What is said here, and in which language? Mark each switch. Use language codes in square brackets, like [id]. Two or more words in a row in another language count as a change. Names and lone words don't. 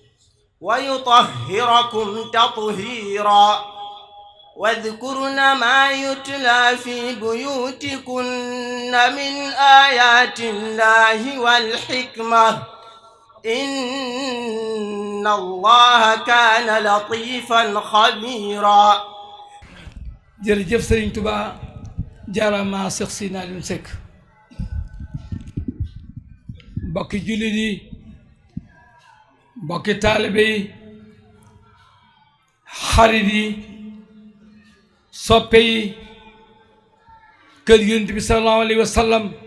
[ar] ويطهركم تطهيرا واذكرن ما يتلى في بيوتكن من آيات الله والحكمة إن الله كان لطيفا خبيرا. [wo] jërëjëf Serigne Touba jaarama Cheikh Seydina Alioune Seck mbokki jullit yi mbokki taalibe yi xarit yi soppe yi kër Yonent bi [ar] صلى الله عليه وسلم